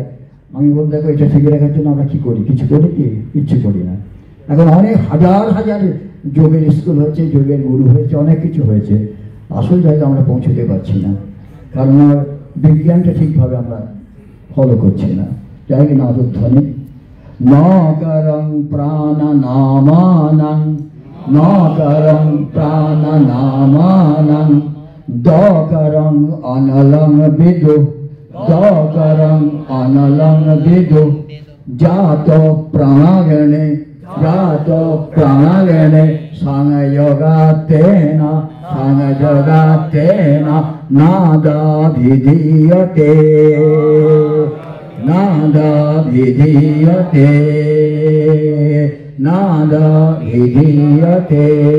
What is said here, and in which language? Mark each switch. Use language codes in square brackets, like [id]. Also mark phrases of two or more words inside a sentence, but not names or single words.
[bn] আমি বল দেখো এটা ঠিক রাখার জন্য আমরা কি করি? কিছু করি কি? কিচ্ছু করি না। এখন অনেক হাজার হাজার যোগের স্কুল হয়েছে, যোগের গুরু হয়েছে, অনেক কিছু হয়েছে, আসল জায়গায় আমরা পৌঁছতে পারছি না, কারণ আমার বিজ্ঞানটা ঠিকভাবে আমরা ফলো করছি না। [sa] যাই কি নাদধ্বনি নকরং প্রাণনামানং, নকরং প্রাণনামানং, দকরং অনলং বিদু, দকরং অনলং বিদু, জাত প্রাণাগণে, জাত প্রাণাগণে, সংযোগাতেন, সংযোগাতেন নাদাভিধীয়তে, নাদাভিধীয়তে, নাদাভিধীয়তে।